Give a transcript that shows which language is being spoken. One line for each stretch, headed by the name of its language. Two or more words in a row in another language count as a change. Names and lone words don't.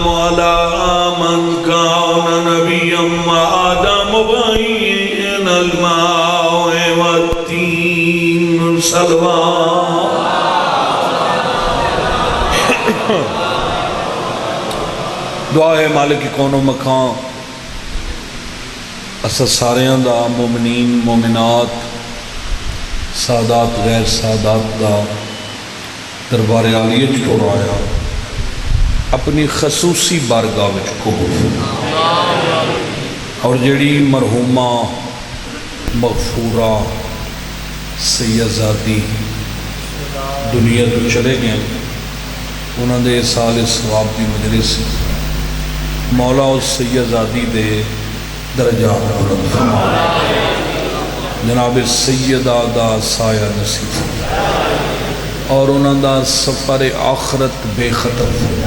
Arabic: على من كان نبيا وآدم بين الماء والتين صلوات۔
Punjabi: دعا ہے مالک کون و مکان اسا ساریاں دا مومنین مومنات سادات غیر سادات دا دربار عالیہ چ آیا اپنی خصوصی بارگاہ وچ قبول اور جڑی مرحومہ مغفورہ سیدزادی دنیا تو چلے گئے، انہوں دے سال ثواب دی مجلس مولا اور سیدزادی دے درجات بلند فرما، جناب سیدہ دا سایہ نصیب اور انہوں دا سفر آخرت بے خطر فرما۔